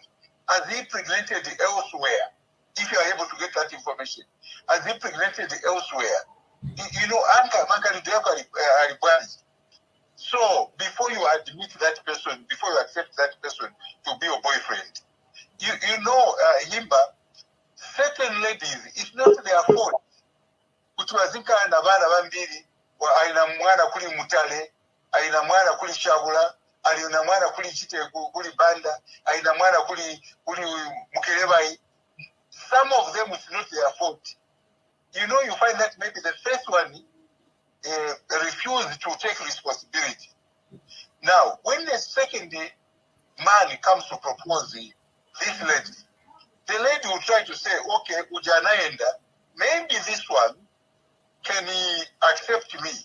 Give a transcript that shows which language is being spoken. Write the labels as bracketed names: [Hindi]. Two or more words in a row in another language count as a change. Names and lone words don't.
[English] Has he pregnanted elsewhere? If you are able to get that information, has he pregnanted elsewhere? So before you admit that person, before you accept that person to be your boyfriend, Himba, certain ladies, it's not their fault. [Nyanja] Kutwazika na bana bambiri aina mwana kuli Mutale, aina mwana kuli Shabula, aina mwana kuli Chitego, kuli Banda, aina mwana kuli Mukerebai. [English] Some of them it's not their fault. You find that maybe the first one refused to take responsibility. Now, when the second man comes to propose this lady, the lady will try to say, okay, Ujanaenda, maybe this one can he accept me?